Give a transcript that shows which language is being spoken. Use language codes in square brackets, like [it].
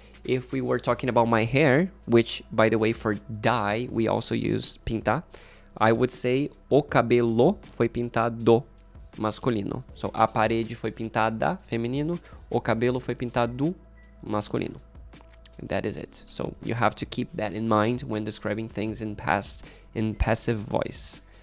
[en] If we were talking about my hair, which, by the way, for dye, we also use pintar, I would say [pt] o cabelo foi pintado, masculino. So, a parede foi pintada, feminino. O cabelo foi pintado, masculino. [en] And that is it. So, you have to keep that in mind when describing things in passive voice.